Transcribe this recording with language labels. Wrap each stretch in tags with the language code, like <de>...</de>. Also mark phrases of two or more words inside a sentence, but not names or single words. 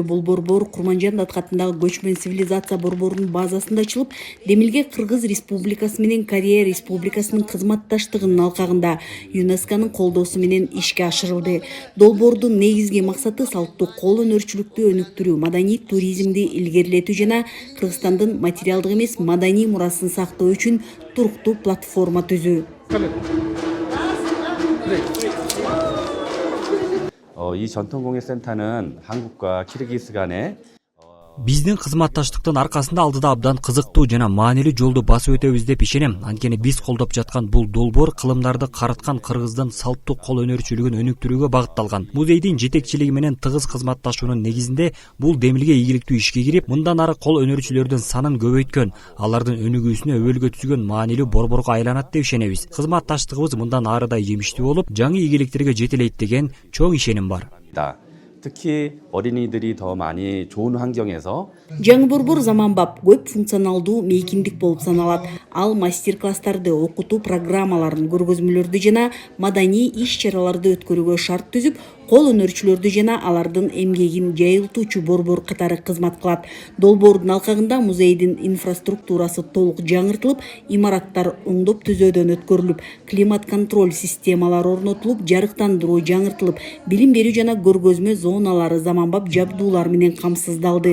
<ky>Бул борбор Курманжан датхатындагы көчмөн цивилизация борборунун базасында ачылып, Демилге Кыргыз Республикасы менен Корея Республикасынын кызматташтыгынын алкагында ЮНЕСКОнун колдоосу менен ишке ашырылды. Долбоордун негизги максаты салттуу кол өнөрчүлүктү өнүктүрүү, маданий туризмди илгерилетүү жана Кыргызстандын материалдык эмес маданий мурасын сактоо үчүн туруктуу платформа түзүү.</ky> <ko>이 전통공예센터는 한국과 키르기스 간의</ko> <ky>Биздин кызматташтыктын аркасында алдыда абдан кызыктуу жана маанилүү жолду басып өтөбүз деп ишенем. Анткени биз колдоп жаткан бул долбоор кылымдарды карыткан Кыргыздын салттуу кол өнөрчүлүгүн өнүктүрүүгө багытталган. Музейдин жетекчилиги менен тыгыз кызматташуунун негизинде бул Демилге ийгиликтүү ишке кирип, мындан ары кол өнөрчүлөрдүн санын көбөйткөн, алардын өнүгүүсүнө өбөлгө түзгөн маанилүү борборго айланат деп ишенебиз. Кызматташтыгыбыз мындан ары да жемиштүү болуп, жаңы ийгиликтерге жетелейт деген чоң ишеним бар.</ky> <ko>특히 어린이들이 더 많이 좋은 환경에서</ko> <ky>жаңы борбор заманбап, көп функционалдуу мейкиндик болуп саналат. Ал мастер-класстарды, окутуу программаларын, көргөзмөлөрдү жана маданий иш-чараларды өткөрүүгө шарт түзүп, кол өнөрчүлөрдү жана алардын эмгегин жайылтуучу борбор катары кызмат кылат. Долбоордун алкагында музейдин инфраструктурасы толук жаңыртылып, имараттар оңдоп түзөөдөн өткөрүлүп, климат контроль системалары орнотулуп, жарыктандыруу жаңыртылып, билим берүү жана көргөзмө зоналары заманбап жабдуулар менен камсыздалды.</ky>